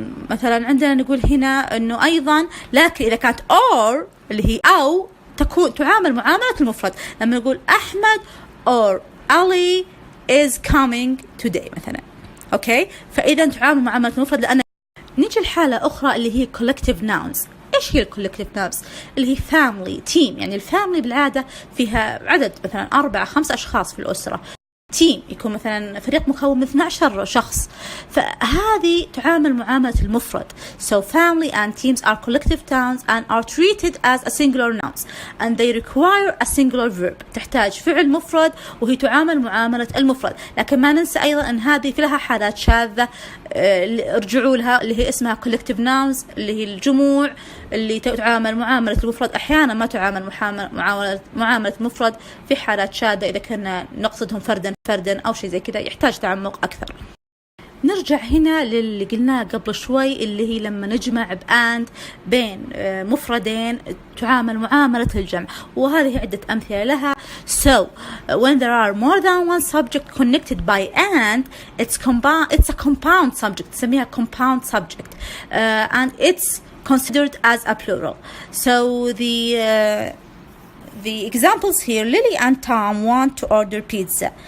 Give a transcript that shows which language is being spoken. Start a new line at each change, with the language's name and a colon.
Arabic: مثلا عندنا نقول هنا إنه أيضا لكن إذا كانت or اللي هي أو تعامل معاملة المفرد. لما نقول
English: أحمد or Ali is coming today مثلا.
Arabic: أوكي. فإذا تعامل معاملة المفرد. لأن نيجي الحالة أخرى اللي هي collective nouns. إيش هي collective nouns؟ اللي هي family team. يعني الفاميلي بالعادة فيها عدد مثلا 4-5 أشخاص في الأسرة. تيم يكون مثلا فريق مكون من 12 شخص. فهذه تعامل معاملة المفرد.
English: So family and teams are collective nouns and are treated as a singular nouns and they require a singular verb.
Arabic: تحتاج فعل مفرد وهي تعامل معاملة المفرد. لكن ما ننسى أيضا أن هذه في لها حالات شاذة ارجعوا لها اللي هي اسمها collective nouns اللي هي الجموع اللي تعامل معاملة المفرد. أحيانا ما تعامل معاملة المفرد في حالات شاذة إذا كنا نقصدهم فردا أو شيء زي كذا يحتاج تعمق أكثر. نرجع هنا للي قلناه قبل شوي اللي هي لما نجمع بآند بين مفردين تعامل معاملة الجمع. وهذه عدة أمثلة لها.
English: So when there are more than one subject connected by and it's a compound subject.
Arabic: تسميها compound subject
English: and it's considered as a plural. So the examples here, Lily and Tom want to order pizza.